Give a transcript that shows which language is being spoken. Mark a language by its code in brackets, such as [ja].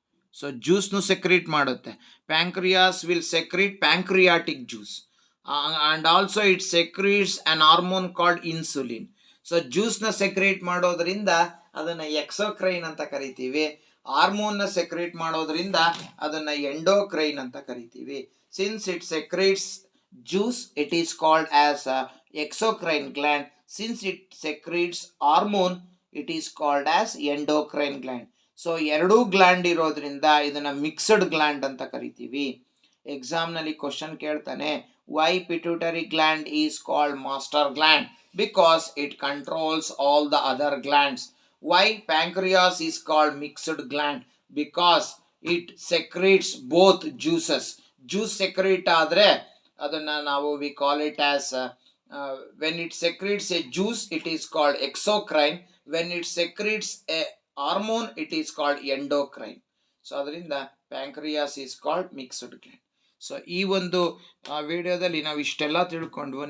[kn] So juice nu secrete ಮಾಡುತ್ತೆ. [en] Pancreas will secrete pancreatic juice, and also it secretes an hormone called insulin. [kn] So juice ನ secrete ಮಾಡೋದ್ರಿಂದ ಅದನ್ನ exocrine ಅಂತ ಕರಿತೀವಿ. ಹಾರ್ಮೋನ್ನ secrete ಮಾಡೋದ್ರಿಂದ ಅದನ್ನು ಎಂಡೋಕ್ರೈನ್ ಅಂತ ಕರಿತೀವಿ. [en] Since it secretes juice it is called as exocrine gland. Since it secretes hormone it is called as endocrine gland. [kn] So ಎರಡೂ ಗ್ಲ್ಯಾಂಡ್ ಇರೋದ್ರಿಂದ ಇದನ್ನು ಮಿಕ್ಸ್ಡ್ ಗ್ಲ್ಯಾಂಡ್ ಅಂತ ಕರಿತೀವಿ. ಎಕ್ಸಾಮ್ನಲ್ಲಿ ಕ್ವಶನ್ ಕೇಳ್ತಾನೆ, [en] Why pituitary gland is called master gland? Because it controls all the other glands. Why pancreas is called mixed gland? Because it secretes both juices. [kn] Juice secrete ಆದರೆ ಅದನ್ನು ನಾವು [en] we call it as when it secretes a juice it is called exocrine. When it secretes a hormone it is called endocrine. [kn] So ಅದರಿಂದ [en] Pancreas is called mixed gland. [kn] So ಈ ಒಂದು ವಿಡಿಯೋದಲ್ಲಿ ನಾವು ಇಷ್ಟೆಲ್ಲ ತಿಳ್ಕೊಂಡ್ವು.